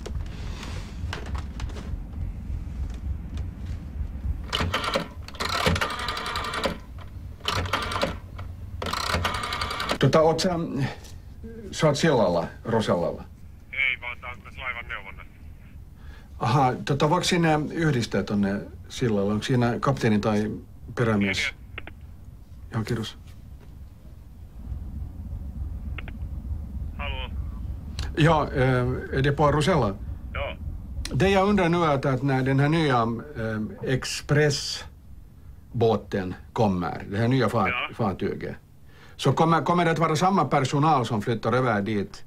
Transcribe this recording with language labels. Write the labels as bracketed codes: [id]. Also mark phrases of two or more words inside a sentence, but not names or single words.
[fi] Oot sä oot sillalla, Rosellalla? Ei, vaan tää on laivan neuvonnassa. Aha, voiko siinä yhdistää tonne sillalle? Onko siinä kapteeni tai perämies? Joo, kiitos. [sv] Hallå? Ja, är det på Rosella? Ja. Det jag undrar nu är att när den här nya expressbåten kommer, det här nya fartyget, så kommer det att vara samma personal som flyttar över dit?